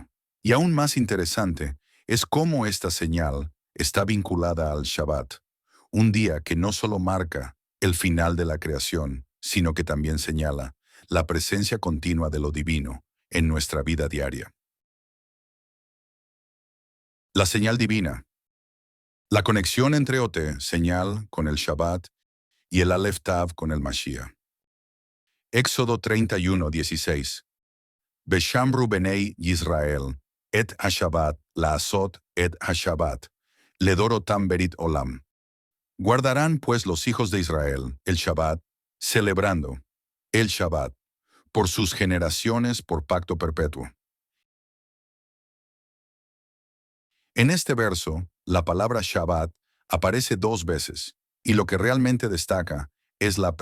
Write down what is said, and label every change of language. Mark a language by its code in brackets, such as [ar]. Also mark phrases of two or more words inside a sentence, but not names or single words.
[es] Y aún más interesante es cómo esta señal está vinculada al Shabbat, un día que no solo marca el final de la creación, sino que también señala la presencia continua de lo divino en nuestra vida diaria. La señal divina. La conexión entre Ote, señal, con el Shabbat, y el [he] אלף תו [es] con el Mashiach. Éxodo 31:16. [he] ושמרו בני ישראל את השבת לעשות את השבת לדרתם ברית עולם. [es] Guardarán pues los hijos de Israel el Shabbat, celebrando el Shabbat, por sus generaciones por pacto perpetuo. En este verso, la palabra Shabbat aparece dos veces, y lo que realmente destaca es la